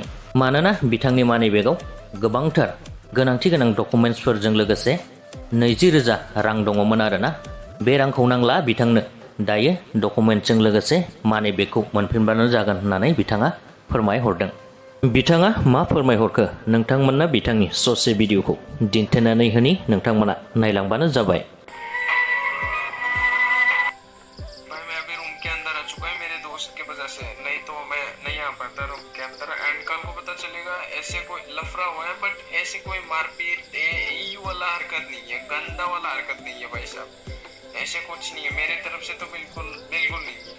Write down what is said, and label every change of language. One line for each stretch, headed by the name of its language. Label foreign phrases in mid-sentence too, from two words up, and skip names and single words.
Bodo: मानोना बिथांनि मानि बेगाव गोबांथार गोनांथि गोनां डकुमेन्ट्सफोरजों लोगोसे 20,000 रां दङमोन आरोना। बे रांखौ नांला बिथांनो, दायो डकुमेन्टजों लोगोसे मानि बेगखौ मोनफिनबानो जागोन होननानै बिथाङा फोरमायहरदों। बिथाङा मा फोरमायहरखो नोंथांमोनना बिथांनि ससे भिडिअखौ दिन्थिनानै होनि, नोंथांमोना नायलांबानो जाबाय।
Hindi: ऐसे कोई लफड़ा हुआ है, बट ऐसे कोई मारपीट ये वाला हरकत नहीं है, गंदा वाला हरकत नहीं है भाई साहब, ऐसे कुछ नहीं है मेरे तरफ से तो बिल्कुल बिल्कुल नहीं है।